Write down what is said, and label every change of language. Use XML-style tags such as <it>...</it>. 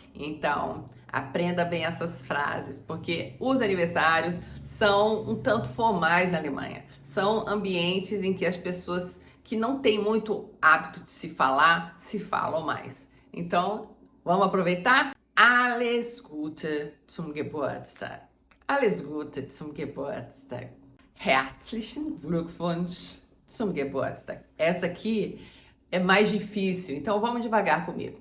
<pt>Então, aprenda bem essas frases, porque os aniversários são um tanto formais na Alemanha. São ambientes em que as pessoas que não têm muito hábito de se falam mais. Então, vamos aproveitar?</pt> <de>Alles Gute zum Geburtstag. Alles Gute zum Geburtstag. Herzlichen Glückwunsch zum Geburtstag.</de> <pt>Essa aqui é mais difícil, então vamos devagar comigo.</pt>